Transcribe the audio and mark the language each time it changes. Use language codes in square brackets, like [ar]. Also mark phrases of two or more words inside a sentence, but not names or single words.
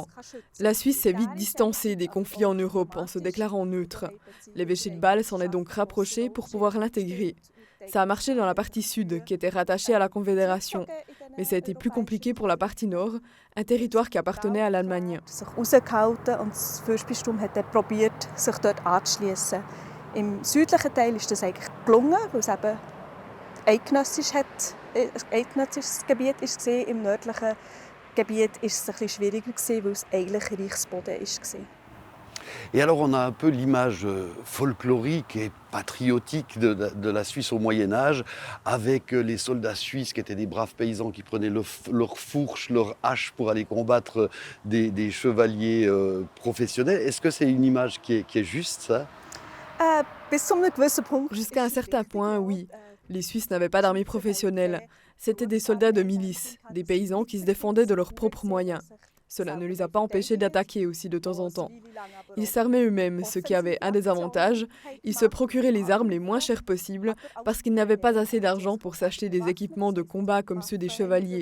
[fr] La Suisse s'est vite distancée des conflits en Europe en se déclarant neutre. L'évêché de Bâle s'en est donc rapproché pour pouvoir l'intégrer. Ça a marché dans la partie sud, qui était rattachée à la Confédération. Mais ça a été plus compliqué pour la partie nord, un territoire qui appartenait à l'Allemagne. [de] Das Fürstbistum hat probiert, sich dort anzuschließen. Im südlichen Teil ist das eigentlich gelungen, weil es eben ein eidgenössisches Gebiet war. Im nördlichen Gebiet war es ein bisschen schwieriger, weil es eigentlich Reichsboden war. [fr] Et alors on a un peu l'image folklorique et patriotique de la Suisse au Moyen Âge, avec les soldats suisses qui étaient des braves paysans qui prenaient leur fourche, leur hache pour aller combattre des chevaliers professionnels. Est-ce que c'est une image qui est juste, ça? [de] Bis zu einem gewissen Punkt. [fr] Jusqu'à un certain point, oui. Les Suisses n'avaient pas d'armée professionnelle. C'étaient des soldats de milice, des paysans qui se défendaient de leurs propres moyens. Cela ne les a pas empêchés d'attaquer aussi de temps en temps. Ils s'armaient eux-mêmes, ce qui avait un désavantage. Ils se procuraient les armes les moins chères possibles parce qu'ils n'avaient pas assez d'argent pour s'acheter des équipements de combat comme ceux des chevaliers.